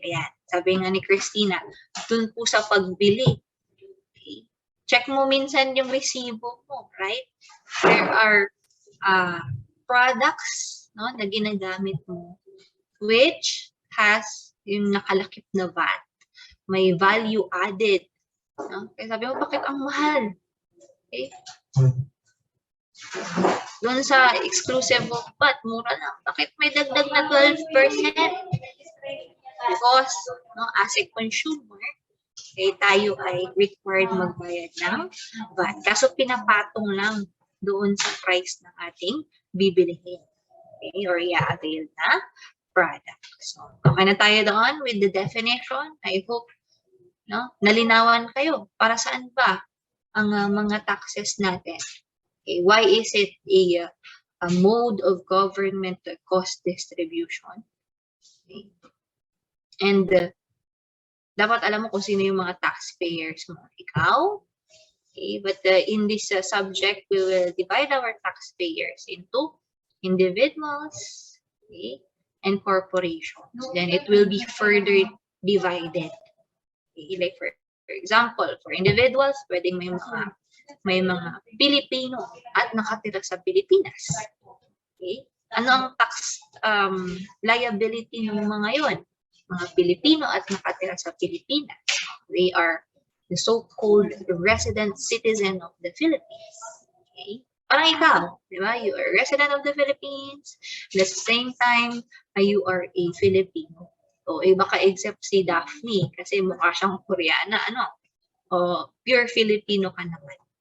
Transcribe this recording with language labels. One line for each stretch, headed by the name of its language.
Filipino: Ayan, sabi nga ni Christina, dun po sa pagbili. Okay. Check mo minsan yung resibo mo, right?
English: There are products
Filipino: na ginagamit mo
English: which has
Filipino: yung nakalakip na VAT. May value added. No? Kaya sabi mo, bakit ang mahal?
English: Okay?
Filipino: Doon sa exclusive of VAT, mura lang. Bakit may dagdag na 12%?
English: Because as a consumer,
Filipino: tayo ay
English: required
Filipino: magbayad ng
English: VAT.
Filipino: Kaso pinapatong lang doon sa price ng ating bibilihin. Okay? Or i-avail na product. So, okay na tayo doon
English: with the definition. I hope
Filipino: nalinawan kayo. Para saan ba ang mga taxes natin?
English: Okay, why is it a mode of government cost distribution? Okay.
Filipino: And dapat alam mo kung sino yung mga taxpayers mo. Ikaw.
English: Okay, but in this subject, we will divide our taxpayers into individuals, okay, and corporations. Then it will be further divided.
Filipino: Okay,
English: like for example, for individuals,
Filipino: pwedeng may mga Pilipino at nakatira sa Pilipinas. Okay? Ano ang tax liability ng mga yon? Mga Pilipino at nakatira sa Pilipinas.
English: They are the so-called resident citizen of the Philippines. Okay?
Filipino: Parang ikaw, di ba?
English: You are a resident of the Philippines. At the same time, you are a Filipino.
Filipino: O baka except si Daphne kasi mukha siyang Koreana, o pure Filipino ka naman.